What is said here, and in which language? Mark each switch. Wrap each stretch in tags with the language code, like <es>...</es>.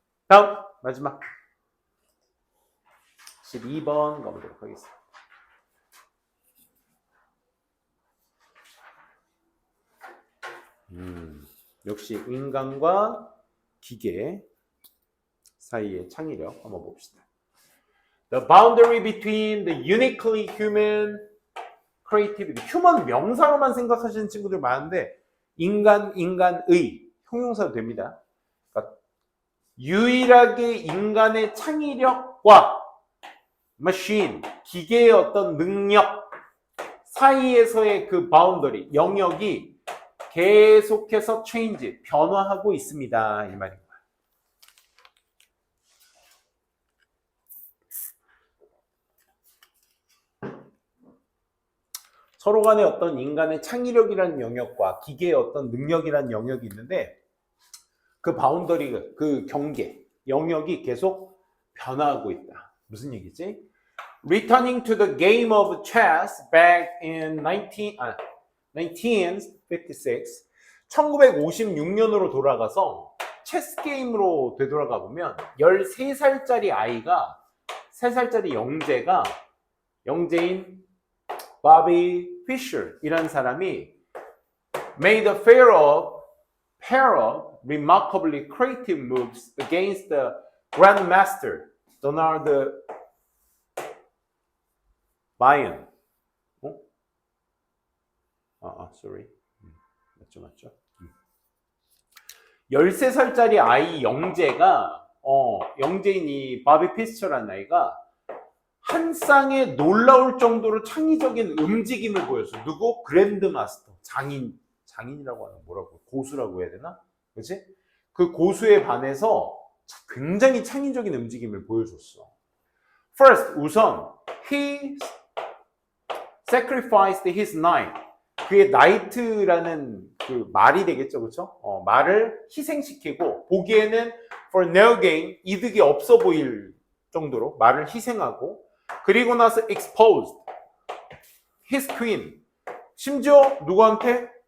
<ko>다음 마지막 12번 가보도록 하겠습니다. 역시 인간과 기계 사이의 창의력 한번 봅시다.</ko> <en>The boundary between the uniquely human creativity.</en> <ko>휴먼 명사로만 생각하시는 친구들 많은데 인간의 형용사도 됩니다. 그러니까 유일하게 인간의 창의력과 machine, 기계의 어떤 능력 사이에서의 그 boundary, 영역이 계속해서 change, 변화하고 있습니다. 이 말입니다. 서로 간에 어떤 인간의 창의력이라는 영역과 기계의 어떤 능력이라는 영역이 있는데 그 바운더리, 그 경계, 영역이 계속 변화하고 있다. 무슨 얘기지?</ko> <en>Returning to the game of chess back in 1956,</en> <ko>1956년으로 돌아가서 체스 게임으로 되돌아가 보면 13살짜리 아이가 3살짜리 영재인 바비 피셔이라는 사람이</ko> <en>made a pair of remarkably creative moves against the grandmaster Donald Bryan.</en> <ko>sorry. 맞죠. 13살짜리 아이 영재가 영재인 이 바비 피셔라는 아이가 한 쌍에 놀라울 정도로 창의적인 움직임을 보였어. 누구? 그랜드마스터. 장인이라고 하는 뭐라고? 고수라고 해야 되나? 그렇지? 그 고수에 반해서 굉장히 창의적인 움직임을 보여줬어.</ko> <en>First,</en> <ko>우선</ko> <en>he sacrificed his knight.</en> <ko>그의 knight라는 그 말이 되겠죠, 그렇죠? 말을 희생시키고 보기에는</ko> <en>for no gain,</en> <ko>이득이 없어 보일 정도로 말을 희생하고 그리고 나서</ko> <en>exposed his queen.</en> <ko>심지어 누구한테?</ko>